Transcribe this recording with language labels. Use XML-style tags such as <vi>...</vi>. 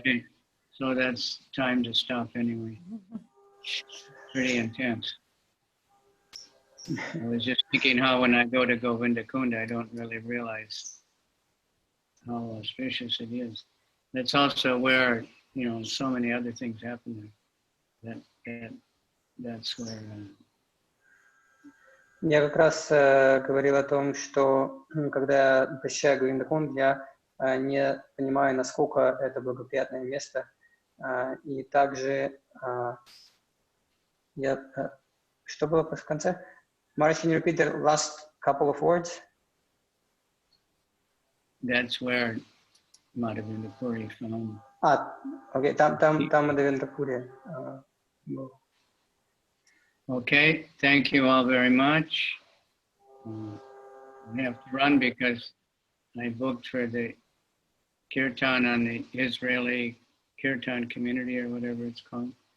<en>Okay, so that's time to stop anyway. pretty intense. I was just thinking how when I go to Govinda Kunda, I don't really realize how auspicious it is. That's also where, you know, so many other things happen there. That's where...</en> <ru>Я как раз говорил о том, что когда я посещаю Говиндакунд, я не понимаю, насколько это благоприятное место. И также что было в конце?</ru> <en>Maharaj, can you repeat the last couple of words? That's where Madhavendra Puri found.</en> <ru>Окей, там Мадхавендра Пури.</ru> <en>Okay, thank you all very much. I have to run because I booked for the Kirtan on the Israeli Kirtan community or whatever it's called.</en>